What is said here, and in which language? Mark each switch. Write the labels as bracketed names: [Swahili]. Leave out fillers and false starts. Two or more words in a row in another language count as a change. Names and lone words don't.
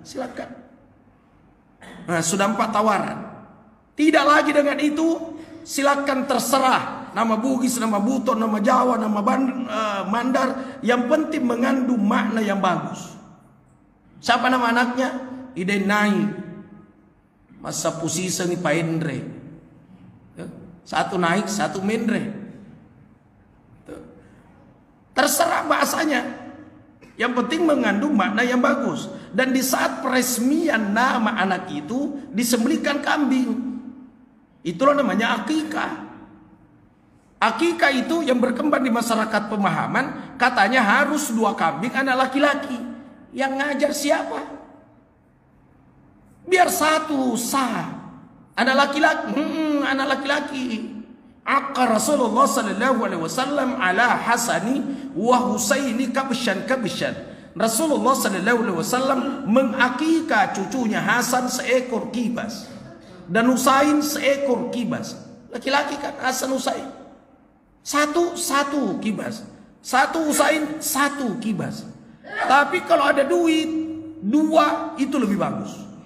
[Indonesian] Silakan. Nah, sudah 4 tawaran. Tidak lagi dengan itu, silakan terserah. Nama Bugis, nama Buton, nama Jawa, nama Mandar. Yang penting mengandung makna yang bagus. Siapa nama anaknya? Idenai. Masa pusisa ni paendre. Satu naik, satu mendre. Terserah bahasanya. Yang penting mengandung makna yang bagus. Dan di saat peresmian nama anak itu disembelihkan kambing. Itulah namanya akikah. Akikah itu yang berkembang di masyarakat pemahaman, katanya harus 2 kambing anak laki-laki. Yang ngajar siapa? Biar 1 sah. Anak laki-laki, anak laki-laki. [Arabic] عق رسول الله صلى الله عليه وسلم عن الحسن والحسين كبشا. [Indonesian] Rasulullah [Arabic] صلى الله عليه وسلم [Indonesian] mengakikah cucunya Hasan seekor kibas dan Husain seekor kibas. Laki-laki kan Hasan Husain. Satu kibas. 1 Husain, 1 kibas. Tapi kalau ada duit 2 itu lebih bagus.